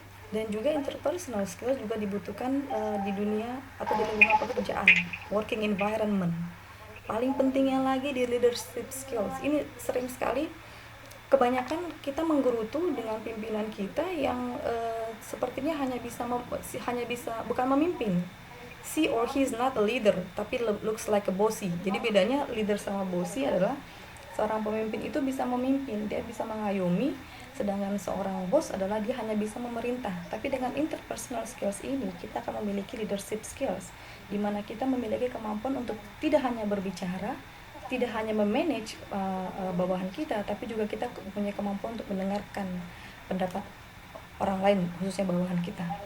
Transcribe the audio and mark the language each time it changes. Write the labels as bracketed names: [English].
[Indonesian] Dan juga interpersonal skills juga dibutuhkan di dunia atau di lingkungan pekerjaan, [English] working environment. [Indonesian] Paling pentingnya lagi di leadership skills. Ini sering sekali kebanyakan kita menggerutu dengan pimpinan kita yang sepertinya hanya bisa bukan memimpin. [English] She or he is not a leader, [Indonesian] tapi [English] looks like a bossy. [Indonesian] Jadi bedanya leader sama bossy adalah seorang pemimpin itu bisa memimpin, dia bisa mengayomi, sedangkan seorang bos adalah dia hanya bisa memerintah. Tapi dengan interpersonal skills ini kita akan memiliki leadership skills, di mana kita memiliki kemampuan untuk tidak hanya berbicara, tidak hanya memanage bawahan kita, tapi juga kita punya kemampuan untuk mendengarkan pendapat orang lain, khususnya bawahan kita.